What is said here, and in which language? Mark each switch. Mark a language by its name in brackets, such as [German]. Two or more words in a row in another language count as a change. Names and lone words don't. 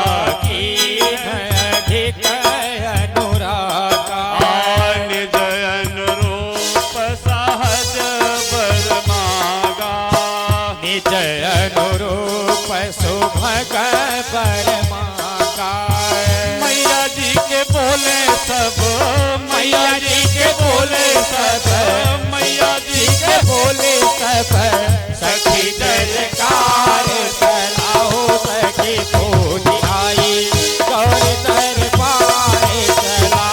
[Awadhi] की है अधिक अनुरागा, निज अनुरूप सहज बर मागा, निज अनुरूप सुभग बरमागा, [Bhojpuri] मैया जी के बोले सब, मैया जी के बोले सब, मैया जी के बोले सब सखी जयकार, चला हो सके पूज आई, गौरी दरबार चला